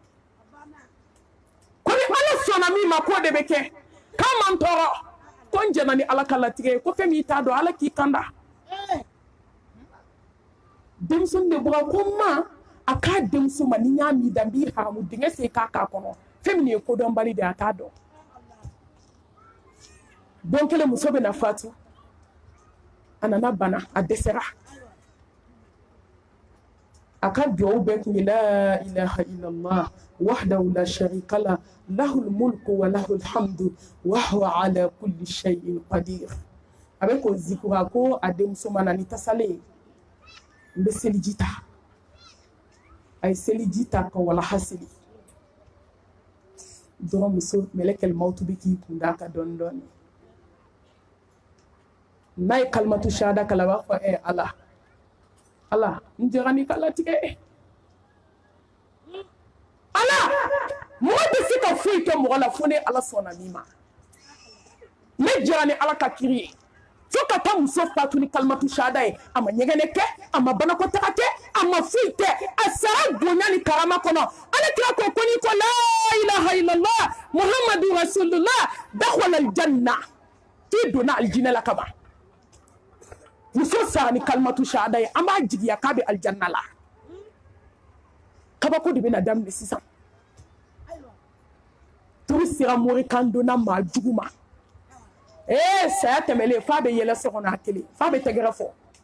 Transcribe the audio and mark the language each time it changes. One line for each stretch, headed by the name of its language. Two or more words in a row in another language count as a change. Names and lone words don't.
Bambara: ko ni ala sɔnna min ma k'o de bɛ kɛ k'a man tɔɔrɔ ko n jɛna ni ala ka latigɛ ye ko fɛn min t'a dɔn ala k'i kanda denmuso de bɔra ko ma a k'a denmuso ma ni n y'a min dan n b'i haramu dingɛ sen k'a k'a kɔnɔ fɛn min ye kodɔnbali de a t'a dɔn don kelen muso bɛna fatu a nana bana a dɛsɛra a ka duwawu bɛɛ tun ye
Arabic: لا إله إلا الله وحده لا شريك له له الملك وله الحمد وهو على كل شيء قدير
Bambara: a bɛ k'o zikura ko a denmuso ma na ni tasale ye n bɛ seliji ta a ye seliji ta ka walaha seli dɔrɔn muso mɛlɛkɛl mawtu bɛ k'i kun da kan dɔɔni dɔɔni n'a ye
Arabic: كلمة الشهادة
Bambara: kala a b'a fɔ ala ala n jɛra n'i ka latigɛ ala mɔgɔ tɛ se ka foyi kɛ mɔgɔ la fo ni ala sɔnna min ma ne jɛra ni ala ka kiri ye fo ka taa muso fatu ni
Arabic: كلمة الشهادة
Bambara: ye a ma ɲɛgɛnɛ kɛ a ma banakɔtaga kɛ a ma foyi kɛ a sara bonya ni karama kɔnɔ ala kira ko n'i ko
Arabic: لا إله إلا الله محمد رسول الله دخل الجنة
Bambara: k'i donna aljinɛ la ka ban muso sara ni
Arabic: كلمة الشهادة
Bambara: ye an b'a jigiya k'a bɛ aljanna la kabako de bɛna daminɛ sisan turu sera morikan donna maa jugu ma saya tɛmɛlen f'a bɛ yɛlɛ so kɔnɔ a kelen f'a bɛ tɛgɛrɛ fɔ